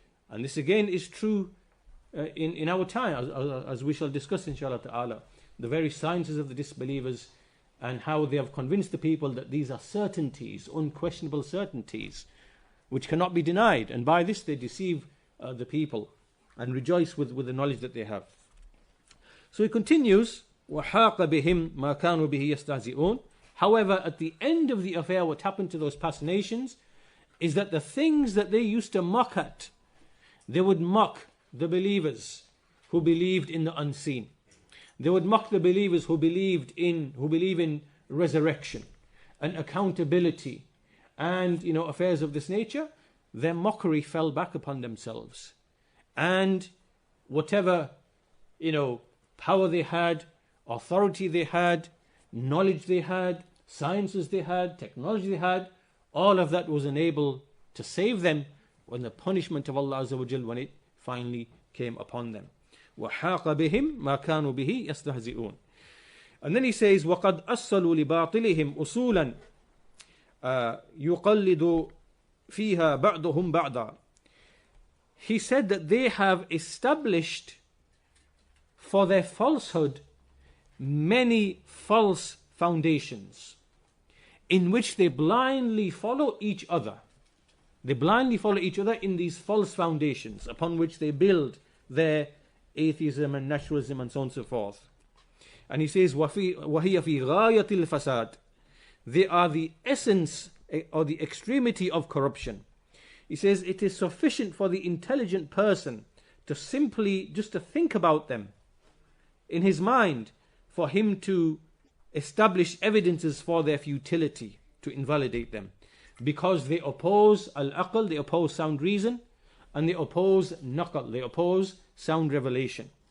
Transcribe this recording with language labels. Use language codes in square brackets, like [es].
[en] And this again is true in our time, as we shall discuss inshallah ta'ala, the very sciences of the disbelievers and how they have convinced the people that these are certainties, unquestionable certainties, which cannot be denied. And by this they deceive the people and rejoice with the knowledge that they have. So he continues, [ar] وَحَاقَ بِهِمْ مَا كَانُوا بِهِ يَسْتَهْزِئُونَ. [en] However, at the end of the affair, what happened to those past nations is that the things that they used to mock at, they would mock the believers who believed in the unseen. They would mock the believers who believe in resurrection and accountability and affairs of this nature. Their mockery fell back upon themselves, and whatever power they had, authority they had, knowledge they had, sciences they had, technology they had, all of that was unable to save them when the punishment of Allah Azza wa Jal, when it finally came upon them. [ar] وَحَاقَ بِهِمْ مَا كَانُوا بِهِ يَسْتَهْزِئُونَ. [en] And then he says, [ar] وَقَدْ أَصَّلُوا لِبَاطِلِهِمْ أُصُولًا يُقَلِّدُ فِيهَا بَعْضُهُمْ بَعْضًا. [en] He said that they have established for their falsehood many false foundations in which they blindly follow each other. They blindly follow each other in these false foundations upon which they build their atheism and naturalism and so on and so forth. And he says, [ar] وَهِيَ فِي غَايَةِ الْفَسَادِ. [en] They are the essence or the extremity of corruption. He says, it is sufficient for the intelligent person to simply just to think about them in his mind, for him to establish evidences for their futility, to invalidate them, because they oppose al-aql, they oppose sound reason, and they oppose naql, they oppose sound revelation.